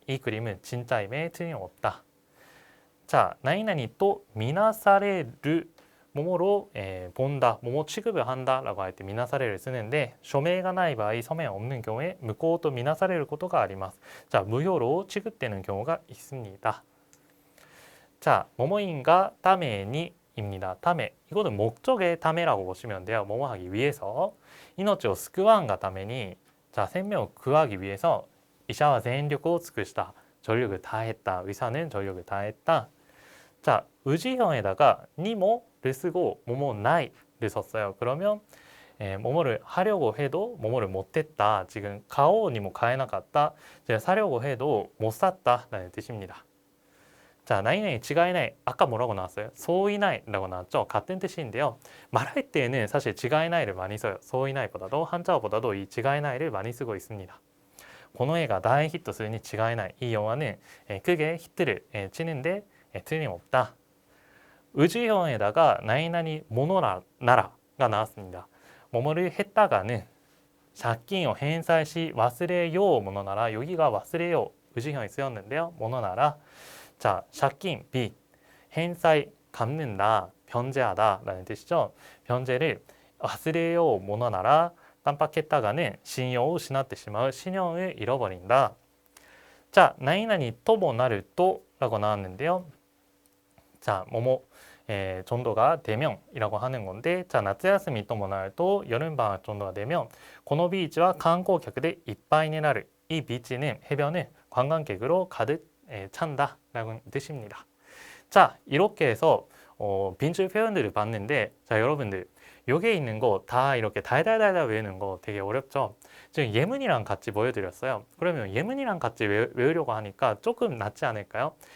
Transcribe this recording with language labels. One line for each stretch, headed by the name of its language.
Korean: 이 그림은 진짜임에 틀림없다. 자, 나이나니 또 미나사레르 뭐뭐로 본다, 뭐뭐 취급을 한다 라고 할 때 미나사레를 쓰는데
Japanese: 署名がない場合,
Korean: 서명 없는 경우에
Japanese: 無効とみなされることがあります.
Korean: 자, 무효로 취급되는 경우가 있습니다. 자, 뭐뭐인가 타메니 입니다. 타메. 이거는 목적의 타메라고 보시면 돼요. 뭐뭐 하기 위해서.
Japanese: 命を救わんがために
Korean: 자, 생명을 구하기 위해서
Japanese: 医者は全力を尽くした.
Korean: 전력을 다했다. 의사는 전력을 다했다. 자, 의지형에다가 니모를 쓰고 뭐뭐 나이를 썼어요. 그러면 뭐뭐를 하려고 해도 뭐뭐를 못했다. 지금 가오니모 가해나갔다. 제가 사려고 해도 못 샀다 라는 뜻입니다. 자, 나이나이 지가이나이. 아까 뭐라고 나왔어요? 소이나이라고 나왔죠? 같은 뜻인데요. 말할 때는 사실 지가이나이를 많이 써요. 소이나이보다도 한자어보다도 이 지가이나이를 많이 쓰고 있습니다.
Japanese: この映画大ヒットするに違いない.
Korean: 이 영화는 크게 히트를 치는데 틀림없다. 의지형에다가 나이나니 모노나라가 나왔습니다. 뭐뭐를 했다가는
Japanese: 借金を返済し忘れようものなら.
Korean: 여기가 忘れよう 의지형이 쓰였는데요. 모노나라. 자, 借金 빚, 返済 갚는다. 변제하다라는 뜻이죠. 변제를 忘れようものなら 깜빡했다가는 신용을
Japanese: 失ってしまう
Korean: 신용을 잃어버린다. 자,
Japanese: 何々ともなると
Korean: 라고 나왔는데요.자, 뭐뭐 정도가 되면이라고 하는 건데, 자,
Japanese: 夏休みともなると
Korean: 여름방학 정도가 되면
Japanese: このビーチは観光客でいっぱいになる.
Korean: 이 비치는 해변은 관광객으로 가득 찬다 라는 뜻입니다. 자, 이렇게 해서 빈줄 표현들을 봤는데, 자, 여러분들 여기에 있는 거 다 이렇게 달달달달 외우는 거 되게 어렵죠? 지금 예문이랑 같이 보여드렸어요. 그러면 예문이랑 같이 외우려고 하니까 조금 낫지 않을까요?